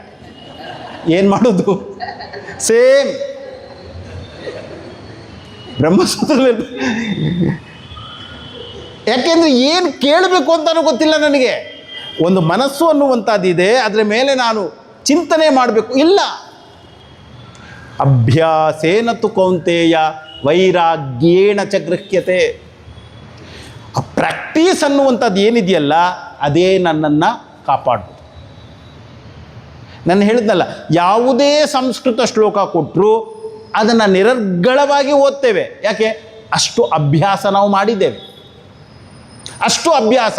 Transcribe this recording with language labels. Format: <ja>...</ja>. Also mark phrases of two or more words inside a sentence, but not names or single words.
<kn>ಏನು ಮಾಡೋದು? ಸೇಮ್ ಬ್ರಹ್ಮಸೂತ್ರದ ಮೇಲೆ. ಯಾಕೆಂದರೆ ಏನು ಕೇಳಬೇಕು ಅಂತಲೂ ಗೊತ್ತಿಲ್ಲ ನನಗೆ. ಒಂದು ಮನಸ್ಸು ಅನ್ನುವಂಥದ್ದಿದೆ, ಅದರ ಮೇಲೆ ನಾನು ಚಿಂತನೆ ಮಾಡಬೇಕು.</kn> <sa>ಇಲ್ಲ. ಅಭ್ಯಾಸೇನ ತು ಕೌಂತೆಯ ವೈರಾಗ್ಯೇಣ ಚ ಗೃಹ್ಯತೆ.</sa> <kn>ಆ ಪ್ರಾಕ್ಟೀಸ್ ಅನ್ನುವಂಥದ್ದು ಏನಿದೆಯಲ್ಲ ಅದೇ ನನ್ನನ್ನು ಕಾಪಾಡ್ಬೋದು. ನಾನು ಹೇಳಿದ್ನಲ್ಲ, ಯಾವುದೇ ಸಂಸ್ಕೃತ ಶ್ಲೋಕ ಕೊಟ್ಟರು ಅದನ್ನು ನಿರರ್ಗಳವಾಗಿ ಓದ್ತೇವೆ. ಯಾಕೆ? ಅಷ್ಟು ಅಭ್ಯಾಸ ನಾವು ಮಾಡಿದ್ದೇವೆ, ಅಷ್ಟು ಅಭ್ಯಾಸ.</kn>